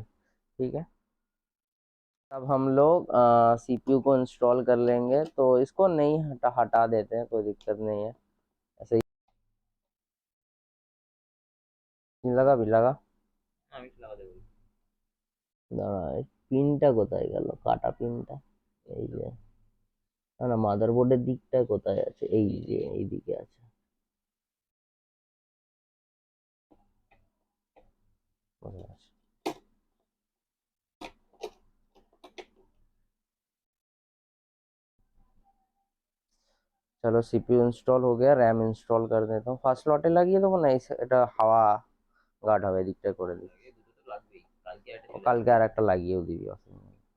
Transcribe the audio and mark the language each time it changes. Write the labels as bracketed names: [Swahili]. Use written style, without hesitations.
[Hindi] ठीक है, अब हम लोग CPU को इंस्टॉल कर लेंगे। तो इसको नहीं हटा देते हैं, कोई दिक्कत नहीं है, ऐसे ही लगा भी लगा। [Bangla] দাঁড়া, পিনটা কোথায় গেল? কাটা পিনটা এই যে, না না, মাদারবোর্ডের দিকটা কোথায় আছে? এই যে এইদিকে আছে। কোথায় আছে? চলো, [Hindi] CPU ইনস্টল हो गया, रैम ইনস্টল कर देता हूँ। [Bangla] ফার্স্ট স্লটে লাগিয়ে দেবো না এটা হাওয়া গার্ড হবে, এদিকটা করে দিই। ও কালকে আর একটা লাগিয়েও দিবি, অসুবিধা নেই।